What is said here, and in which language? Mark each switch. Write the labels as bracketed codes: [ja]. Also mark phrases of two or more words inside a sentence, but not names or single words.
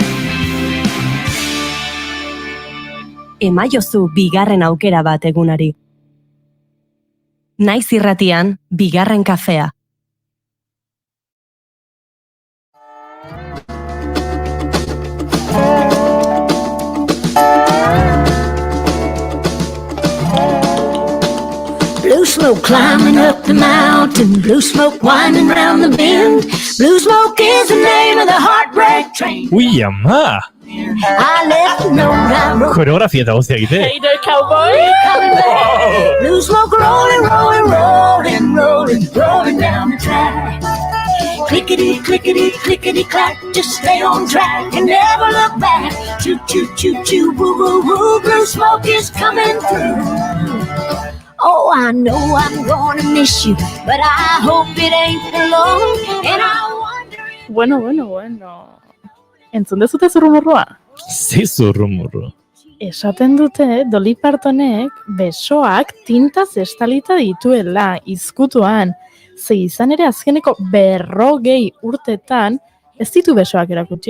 [eu] Emaiozu bigarren aukera bat egunari. Naiz irratian, bigarren kafea. [en] Blue smoke climbing up the mountain, blue smoke winding round the bend. Blue smoke is the name of the heartbreak train. [eu] Ui, ama! [en] I left no round. [eu] Koreografia eta guztia egite. [en] Hey there, cowboy. Blue smoke rolling, rolling, rolling, rolling, rolling down the track. Clickety, clickety, clickety, clack. Just stay on track and never look back. Choo, choo, choo, choo, woo, woo, woo. Blue smoke is coming through. Oh, I know I'm gonna miss you, but I hope it ain't for long. And I wonder... [eu] Bueno. Entzun dezute zurrumurrua? Ze zurrumurru. Esaten dute Dolly Partonek besoak tintaz estalita dituela izkutuan. Ze izan ere azkeneko 40 urtetan ez ditu besoak erakutsi?